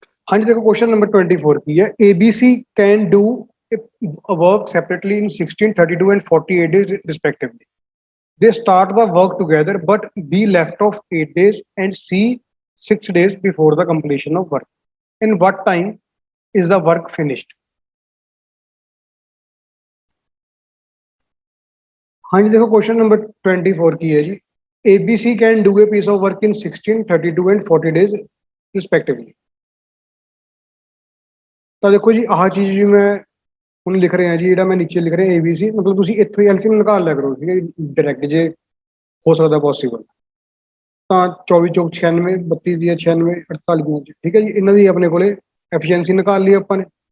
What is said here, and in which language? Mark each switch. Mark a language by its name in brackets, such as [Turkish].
[Hindi] हाँ जी, देखो question number 24 की है, [English] ABC can do work separately in 16, 32 and 48 days respectively. They start the work together, but B left off 8 days and C 6 days before the completion of work. In what time is the work finished? [Hindi] हाँ जी, देखो question number 24 की है जी, [English] ABC can do a piece of work in 16, 32 and 40 days respectively. [Punjabi] ਤਾਂ ਦੇਖੋ ਜੀ ਆਹ ਚੀਜ਼ ਜੀ ਮੈਂ ਹੁਣ ਲਿਖ ਰਿਹਾ ਜੀ, ਜਿਹੜਾ ਮੈਂ ਨੀਚੇ ਲਿਖ ਰਿਹਾ ABC, ਮਤਲਬ ਤੁਸੀਂ ਇੱਥੋਂ ਹੀ ਐਲਸੀਐਮ ਨਿਕਾਲ ਲਿਆ ਕਰੋ, ਠੀਕ ਹੈ ਡਾਇਰੈਕਟ, ਜੇ ਹੋ ਸਕਦਾ ਪੋਸੀਬਲ ਤਾਂ 24 ਚੌਕ 96, 32 ਦੀ 96, 48 ਦੀਆਂ, ਠੀਕ ਹੈ ਜੀ, ਇਹਨਾਂ ਦੀ ਆਪਣੇ ਕੋਲੇ ਐਫੀਸ਼ੀਐਂਸੀ ਨਿਕਾਲ ਲਈ ਆਪਾਂ ਨੇ।